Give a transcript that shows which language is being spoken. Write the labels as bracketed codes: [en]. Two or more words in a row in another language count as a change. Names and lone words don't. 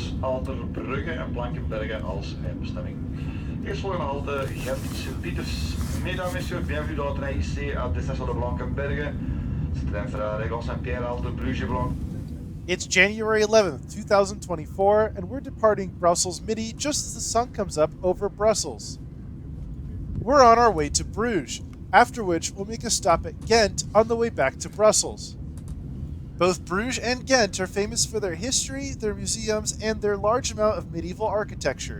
[nl] Alter Brugge en Blankenberge als eindbestemming. Eerstvolgende halte Gent Sint-Pieters. [fr] Mesdames, Messieurs, bienvenue dans le train ici à destination de Blankenberge. Ce train fera Régon Saint-Pierre, halte Bruges Blanc. [en] It's January 11th, 2024, and we're departing Brussels Midi just as the sun comes up over Brussels. We're on our way to Bruges, after which we'll make a stop at Ghent on the way back to Brussels. Both Bruges and Ghent are famous for their history, their museums, and their large amount of medieval architecture.